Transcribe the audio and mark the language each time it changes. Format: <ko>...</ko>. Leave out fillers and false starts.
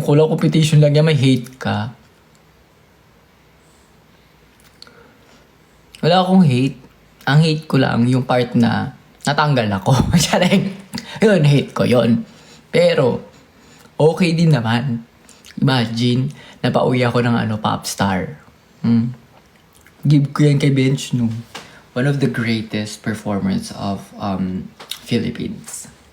<tl>Kulang competition lang yan, may hate ka. Wala akong hate. Ang hate ko lang yung part na natanggal ako. Yun, hate ko yun. Pero, okay din naman. Imagine, napauwi ako ng popstar. Give ko yan kay Bench, no?</tl> <en>One of the greatest performers of Philippines.</en>